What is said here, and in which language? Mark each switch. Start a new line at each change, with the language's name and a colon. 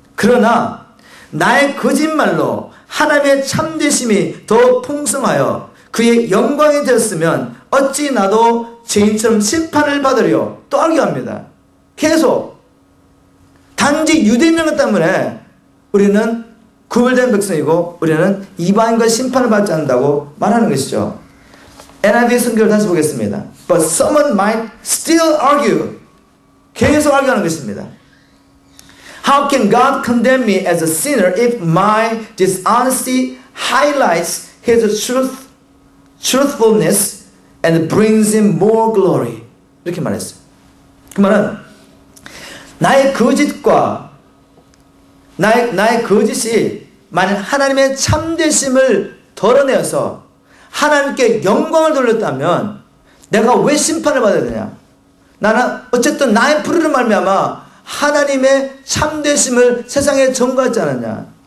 Korean: 그러나 나의 거짓말로 하나님의 참되심이 더 풍성하여 그의 영광이 되었으면 어찌 나도 죄인처럼 심판을 받으려, 또 argu합니다. 계속 단지 유대인들 때문에 우리는 구별된 백성이고 우리는 이방인과 심판을 받지 않는다고 말하는 것이죠. NIV 성경을 다시 보겠습니다.
English: But someone might still argue.
Korean: 계속 argu하는 것입니다.
English: How can God condemn me as a sinner if my dishonesty highlights His truthfulness and brings Him more glory?
Korean: 이렇게 말했어요. 그 말은 나의 거짓과 나의 거짓이 만약 하나님의 참되심을 덜어내어서 하나님께 영광을 돌렸다면 내가 왜 심판을 받아야 되냐? 나는 어쨌든 나의 불의로 말미암아 하나님의 참되심을 세상에 전가하지 않았냐?